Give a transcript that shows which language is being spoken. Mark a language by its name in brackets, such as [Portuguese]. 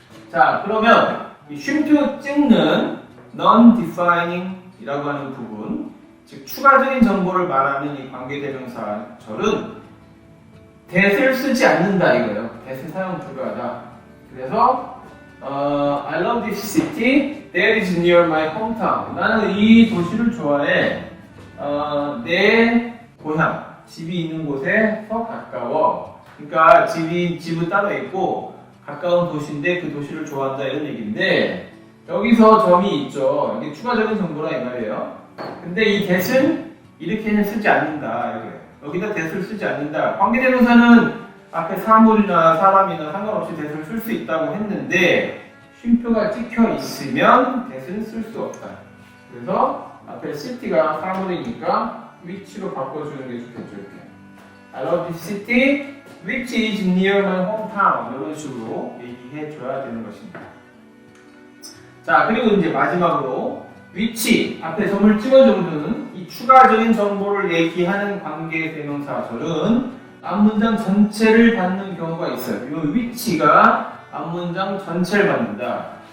[Korean] 자, 그러면 이 쉼표 찍는 non-defining 이라고 하는 부분, 즉 추가적인 정보를 말하는 이 관계대명사절은 that을 쓰지 않는다 이거예요. that은 사용 불가하다. 그래서 [English] I love this city that is near my hometown. [Korean] 나는 이 도시를 좋아해. 내 고향, 집이 있는 곳에서 가까워. 그러니까 집은 따로 있고 가까운 도시인데 그 도시를 좋아한다 이런 얘기인데 여기서 점이 있죠. 이게 추가적인 정보라 이 말이에요. 근데 이 that은 이렇게는 쓰지 않는다. 이거예요. 여기다 that을 쓰지 않는다. 관계대명사는 앞에 사물이나 사람이나 상관없이 that을 쓸 수 있다고 했는데 쉼표가 찍혀 있으면 that은 쓸 수 없다. 그래서 앞에 city가 사물이니까 which로 바꿔주는 게 좋겠죠. 이렇게. [English] I love this city which is near my hometown. [Korean] 이런 식으로 얘기해줘야 되는 것입니다. 자, 그리고 이제 마지막으로 which 앞에 점을 찍어주는 이 추가적인 정보를 얘기하는 관계대명사절은 앞문장 전체를 받는 경우가 있어요. 이 which가 앞문장 전체를 받는다.